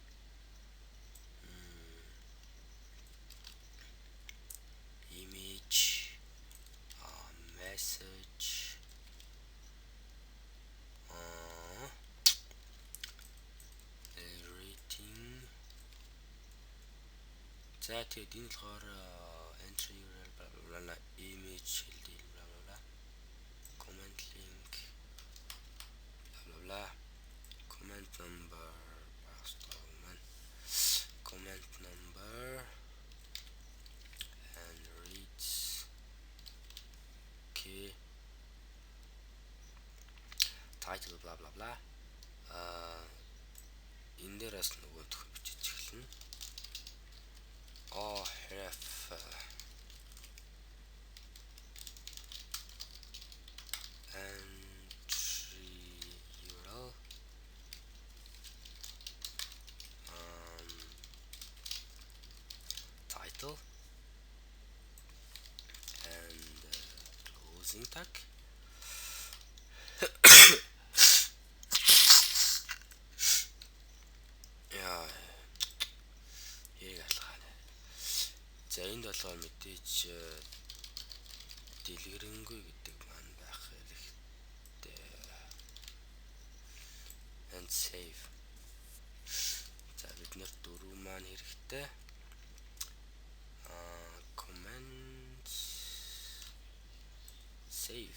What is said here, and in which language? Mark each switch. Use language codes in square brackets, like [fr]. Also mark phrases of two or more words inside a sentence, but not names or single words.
[en] Image. Message. Rating. [mn] За тэгээд энэ болохоор [en] entry URL bla bla bla image [mn] хэлдэг [en] bla bla bla comment link bla bla bla comment number comment number and reads okay title bla bla bla [mn] энэ дээрээс нөгөө төх бичиж эхэлнэ. [en] Ref entry URL title and closing tag. [mn] Яа. За энд болохоор мэдээж дэлгэрэнгүй гэдэг маань байх хэрэгтэй. [en] And save. [mn] За бид нар дөрөв маань хэрэгтэй. [en] Comments save.